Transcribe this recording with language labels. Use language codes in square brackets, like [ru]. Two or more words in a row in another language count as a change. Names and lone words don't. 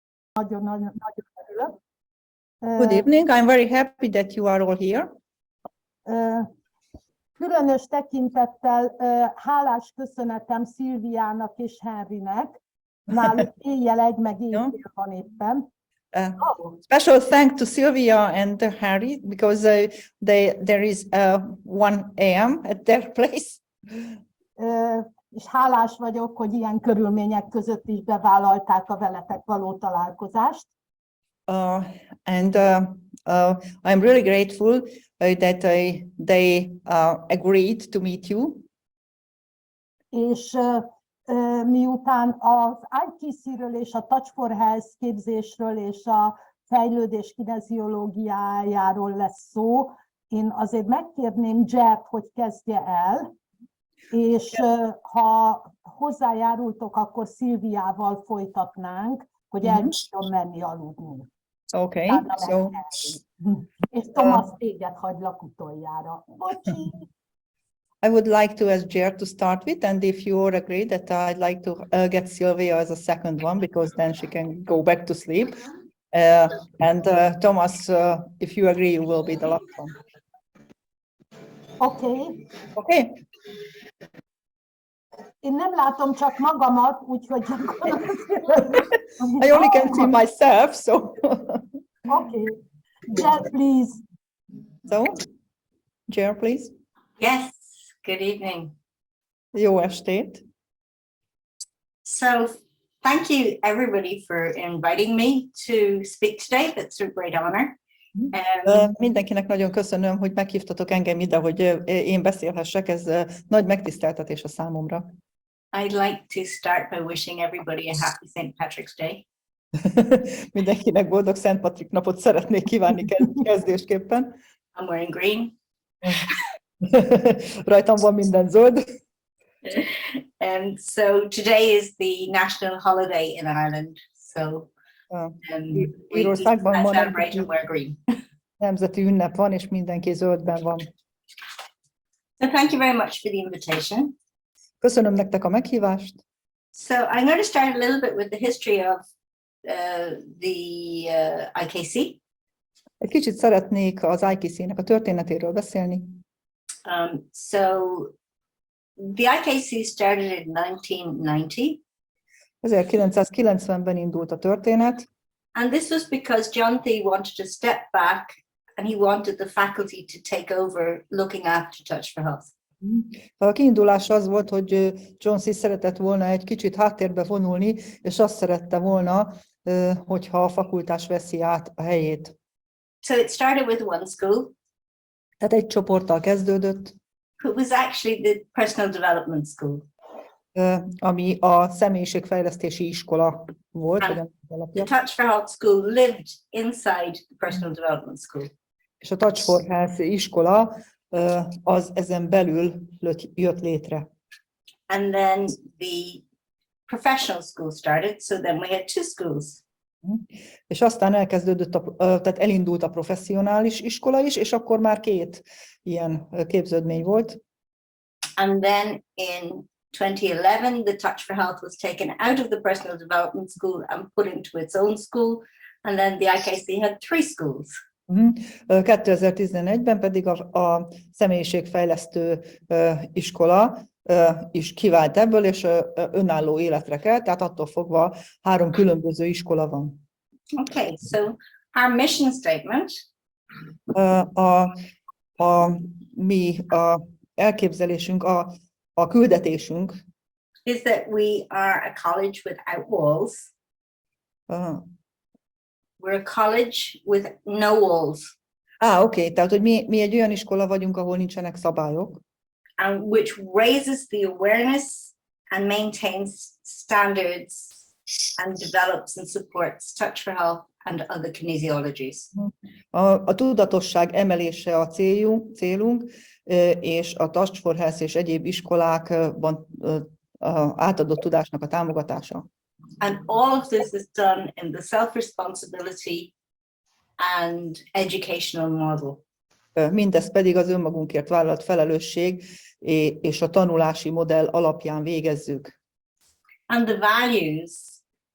[hu] nagyon örülök. [en] Good evening. I'm very happy that you are all here. [hu] Különös tekintettel hálás köszönetem Sylviának és Henrynek. Náluk éjjel 1 meg éjfél van éppen. [en] Special thanks to Sylvia and Harry because there is 1 a.m. at their place. [hu] És hálás vagyok, hogy ilyen körülmények között is bevállalták a veletek való találkozást. [en] And I'm really grateful that they agreed to meet you. [hu] És miután az IKC-ről és a Touch for Health képzésről és a fejlődés kineziológiájáról lesz szó, én azért megkérném Gert, hogy kezdje el, és ha hozzájárultok, akkor Sylviával folytatnánk, hogy el tudjon menni aludni. [en] Okay, so... [hu] És Thomas téged hagylak utoljára. Bocsi! [en] I would like to ask Ger to start with, and if you all agree that I'd like to get Sylvia as a second one, because then she can go back to sleep. And Thomas, if you agree, you will be the last one. Okay. Okay. [hu] Én nem látom csak magamat, úgyhogy... [en] I only can see myself, so... Okay. Ger, please. So, Ger, please. Yes, good evening. [hu] Jó estét. [en] So, thank you everybody for inviting me to speak today. That's a great honor. [hu] Mindenkinek nagyon köszönöm, hogy meghívtatok engem ide, hogy én beszélhessek. Ez nagy megtiszteltetés a számomra. [en] I'd like to start by wishing everybody a happy St. Patrick's Day. [hu] Mindenkinek boldog Szent Patrik napot szeretnék kívánni kezdésképpen. [en] I'm wearing green. [hu] Rajtam van minden zöld. [en] And so today is the national holiday in Ireland. So we celebrate and wear green. [hu] Nemzeti ünnep van, és mindenki zöldben van. [en] So thank you very much for the invitation. [hu] Köszönöm nektek a meghívást. [en] So I'm going to start a little bit with the history of the IKC. [hu] Egy kicsit szeretnék az IKC-nek a történetéről beszélni. [en] So the IKC started in 1990. [hu] 1990-ben indult a történet. [en] And this was because John Thee wanted to step back and he wanted the faculty to take over looking after Touch for Health. [hu] A kiindulás az volt, hogy John Thee szeretett volna egy kicsit háttérbe vonulni, és azt szerette volna, hogyha a fakultás veszi át a helyét. [en] So it started with one school. [hu] Tehát egy csoporttal kezdődött. [en] It was actually the Personal Development School. [hu] Ami a személyiségfejlesztési iskola volt. [en] The Touch for Health School lived inside the Personal Development School. [hu] És a Touch for Health iskola az ezen belül jött létre. [en] And then the professional school started, so then we had 2 schools. [hu] És aztán elkezdődött, tehát elindult a professzionális iskola is, és akkor már 2 ilyen képződmény volt. [en] And then in 2011, the Touch for Health was taken out of the Personal Development School and put into its own school, and then the IKC had 3 schools. [hu] 2011-ben pedig a személyiségfejlesztő iskola is kivált ebből, és önálló életre kelt, tehát attól fogva 3 különböző iskola van. [en] Okay, so our mission statement. [hu] Mi elképzelésünk, a küldetésünk [en] is that we are a college without walls. We're a college with no walls. [hu] Oké, tehát hogy mi egy olyan iskola vagyunk, ahol nincsenek szabályok. [en] And which raises the awareness and maintains standards and develops and supports Touch for Health and other kinesiologies. [hu] A tudatosság emelése a célunk, és a Touch for Health és egyéb iskolákban átadott tudásnak a támogatása. [en] And all of this is done in the self-responsibility and educational model. [hu] Mindez pedig az önmagunkért vállalt felelősség és a tanulási modell alapján végezzük. [en] And the values